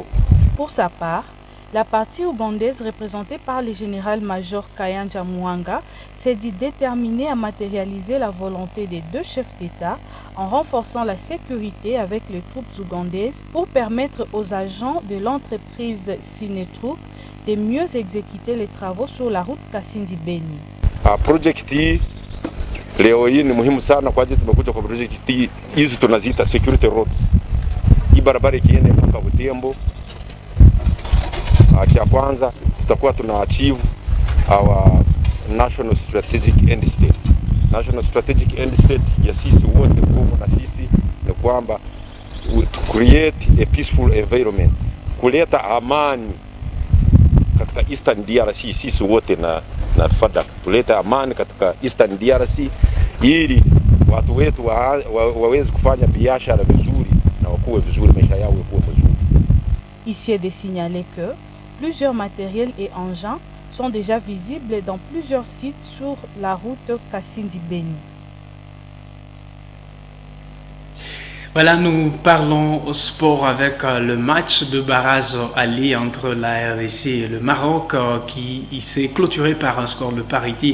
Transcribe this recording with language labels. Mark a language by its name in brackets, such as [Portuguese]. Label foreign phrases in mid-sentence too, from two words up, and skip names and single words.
[French] Pour sa part, la partie ougandaise représentée par le général-major Kayanja Mwanga s'est dit déterminée à matérialiser la volonté des 2 chefs d'État en renforçant la sécurité avec les troupes ougandaises pour permettre aux agents de l'entreprise Sinetrouk de mieux exécuter les travaux sur la route Kassindi-Beni. [Swahili] Project leo hii ni muhimu sana kwa ajili tumekuja kwa project hizi tunaziita [English] security roads. [Swahili] Hii barabara ikienda mpaka Butembo, cha kwanza tutakuwa tuna [English] achieve our national strategic end state. National strategic end state [Swahili] ya sisi wote Kongo na sisi ni kwamba [English] to create a peaceful environment, [Swahili] kuleta amani katika Eastern DRC. Sisi wote na FADC tuleta amani katika Eastern DRC ili watu wetu waweze kufanya biashara vizuri na wakuwe vizuri, maisha yao yakuwe vizuri. [French] Ici est de signaler que plusieurs matériels et engins sont déjà visibles dans plusieurs sites sur la route Kassindi-Beni. Voilà, nous parlons au sport avec le match de barrage aller entre la RDC et le Maroc qui s'est clôturé par un score de parité.